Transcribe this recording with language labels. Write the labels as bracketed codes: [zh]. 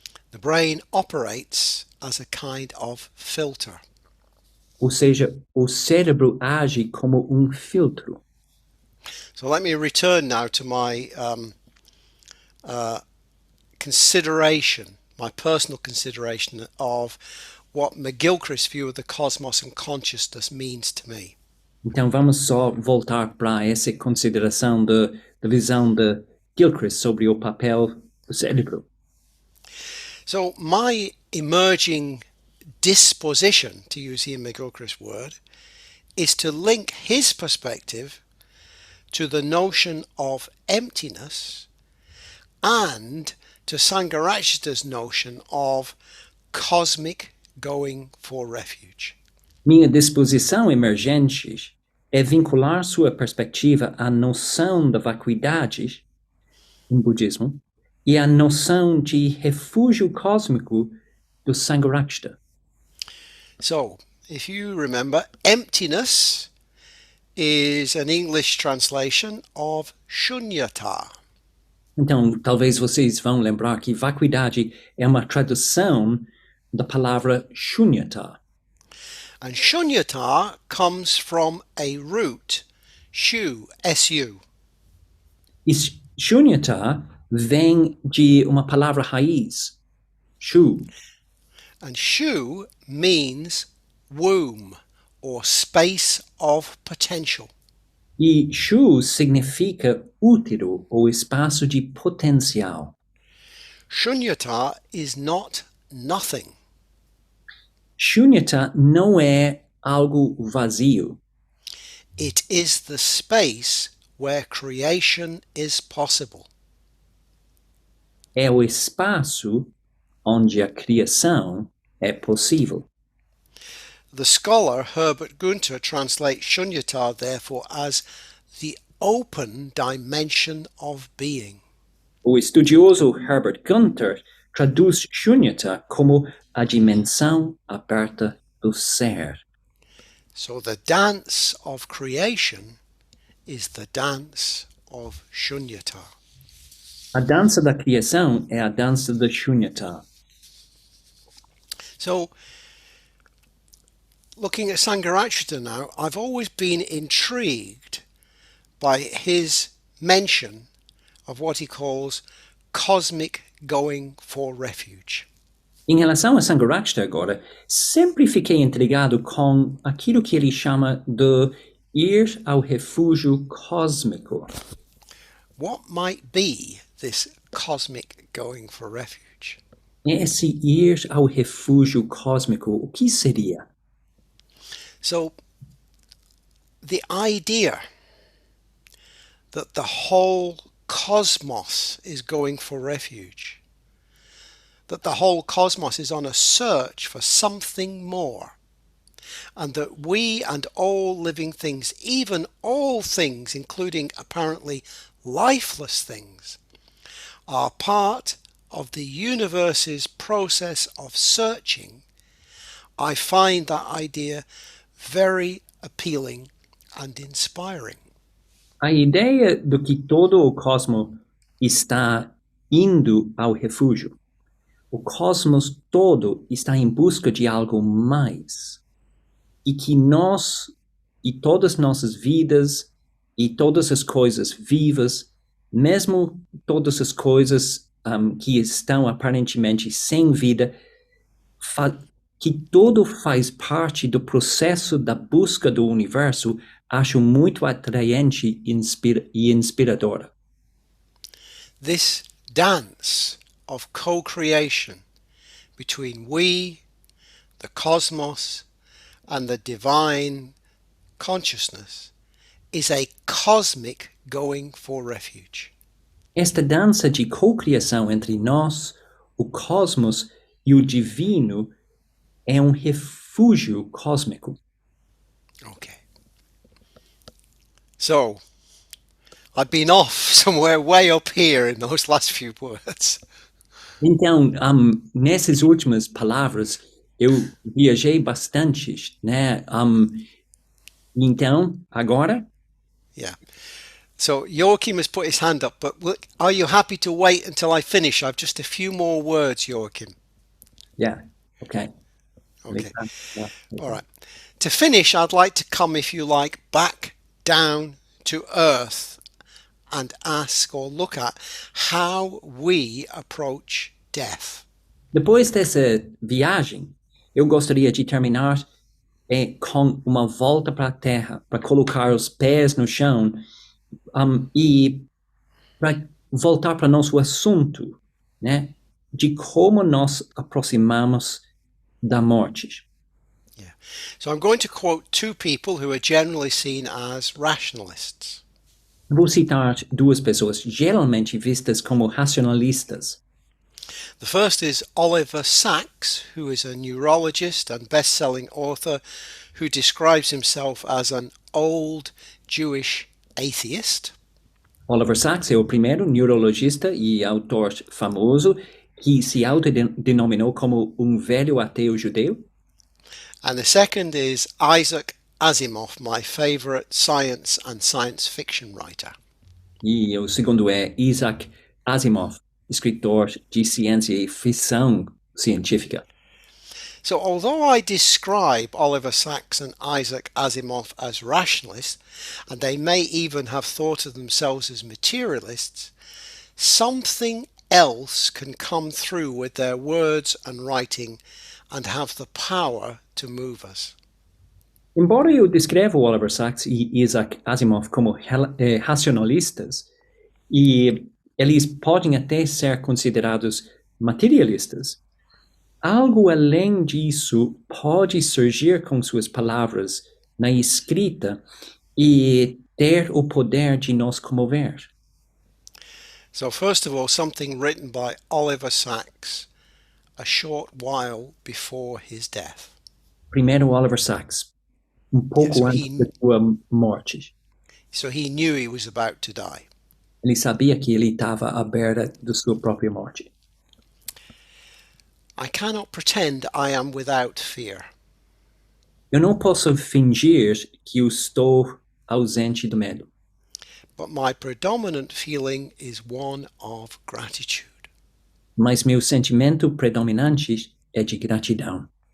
[en] The brain operates as a kind of filter. [pt] Ou seja, o cérebro age como filtro. [en] So let me return now to my consideration, my personal consideration of what McGilchrist's view of the cosmos and consciousness means to me. [pt] Então vamos só voltar para essa consideração da visão de Gilchrist sobre o papel do cérebro. [en] So my emerging disposition, to use Ian McGilchrist's word, is to link his perspective to the notion of emptiness and to Sangharakshita's notion of cosmic going for refuge. [pt] Minha disposição emergente é vincular sua perspectiva à noção da vacuidade, em budismo, e à noção de refúgio cósmico do Sangharakshita. [en] So, if you remember, emptiness is an English translation of shunyata. [pt] Então, talvez vocês vão lembrar que vacuidade é uma tradução da palavra shunyata. [en] And shunyata comes from a root, shu, S-U. [pt] E shunyata vem de uma palavra raiz, shu. [en] And shu means womb or space of potential. [pt] E shu significa útero ou espaço de potencial. [en] Shunyata is not nothing. [pt] Shunyata não é algo vazio. [en] It is the space where creation is possible. [pt] É o espaço onde a criação é possível. [en] The scholar Herbert Gunter translates shunyata therefore as the open dimension of being. [pt] O estudioso Herbert Gunter traduz shunyata como a dimensão aberta do ser. [en] So the dance of creation is the dance of shunyata. [pt] A dança da criação é a dança da shunyata. [en] So, looking at Sangharakshita now, I've always been intrigued by his mention of what he calls cosmic going for refuge. [pt] Em relação a Sangharakshita agora, sempre fiquei intrigado com aquilo que ele chama de ir ao refúgio cósmico. [en] What might be this cosmic going for refuge? [pt] Esse ir ao refúgio cósmico, o que seria? [en] So, the idea that the whole cosmos is going for refuge, that the whole cosmos is on a search for something more, and that we and all living things, even all things, including apparently lifeless things, are part of the universe's process of searching, I find that idea very appealing and inspiring. [pt] A ideia de que todo o cosmos está indo ao refúgio. O cosmos todo está em busca de algo mais. E que nós, e todas nossas vidas, e todas as coisas vivas, mesmo todas as coisas que estão aparentemente sem vida, que tudo faz parte do processo da busca do universo, acho muito atraente e inspiradora. [en] This dance of co-creation between we, the cosmos, and the divine consciousness is a cosmic going for refuge. [pt] Esta dança de cocriação entre nós, o cosmos e o divino é um refúgio cósmico. [en] Okay. So, I've been off somewhere way up here in those last few words. [pt] Então, nessas últimas palavras, eu viajei bastante, né? Então, agora, [en] Yeah. So Joachim has put his hand up, but are you happy to wait until I finish? I've just a few more words, Joachim. yeah, ok. Okay. All right. To finish, I'd like to come, if you like, back down to earth and ask or look at how we approach death. [pt] Depois dessa viagem, eu gostaria de terminar com uma volta para a Terra, para colocar os pés no chão e para voltar para nosso assunto, né, de como nós aproximamos da morte. [en] Yeah. So I'm going to quote two people who are generally seen as rationalists. [pt] Vou citar duas pessoas geralmente vistas como racionalistas. [en] The first is Oliver Sacks, who is a neurologist and best-selling author who describes himself as an old Jewish atheist. [pt] Oliver Sacks é o primeiro neurologista e autor famoso que se autodenominou como velho ateu judeu. [en] And the second is Isaac Asimov, my favorite science and science fiction writer. [pt] E o segundo é Isaac Asimov, escritor de ciência e ficção científica. [en] So although I describe Oliver Sacks and Isaac Asimov as rationalists, and they may even have thought of themselves as materialists, something else can come through with their words and writing and have the power to move us. [pt] Embora eu descreva o Oliver Sacks e Isaac Asimov como racionalistas, e eles podem até ser considerados materialistas, algo além disso pode surgir com suas palavras na escrita e ter o poder de nos comover. [en] So first of all, something written by Oliver Sacks a short while before his death. [pt] Primeiro, Oliver Sacks, pouco antes da sua morte. [en] So he knew he was about to die. [pt] Ele sabia que ele estava à beira da sua própria morte. [en] I cannot pretend I am without fear. [pt] Eu não posso fingir que eu estou ausente do medo. [en] But my predominant feeling is one of gratitude. [pt] Mas meu sentimento predominante é de gratidão.